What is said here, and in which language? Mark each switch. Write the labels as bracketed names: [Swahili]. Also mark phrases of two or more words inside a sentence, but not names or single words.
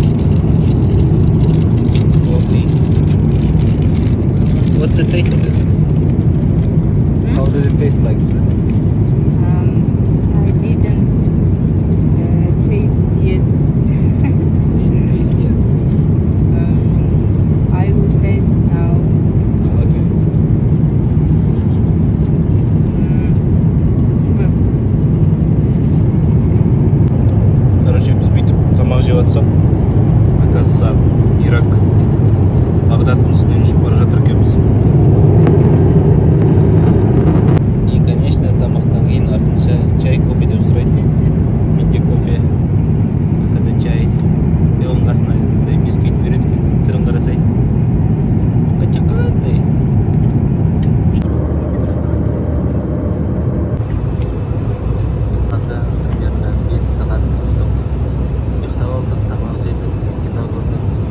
[English] We'll see. What's the taste of it? How does it taste like? I didn't taste yet. Didn't taste yet. I will taste now. Okay. [Kazakh] Короче, біз бүйтіп тамақ жеп жатсақ, оказывается, Ирак Багдадтың үстінен ұшып бара жатыр екенбіз. [Russian] И, конечно, [Kazakh] тамақтан кейін артынша чай, кофе деп сұрайды. Менде кофе, когда чай. И оның қасына бисквит береді екен. Түрін қарасай. Қандай. Примерно 5 сағат ұштық. Ұйықтап алдық, тамақ жедік, кино көрдік.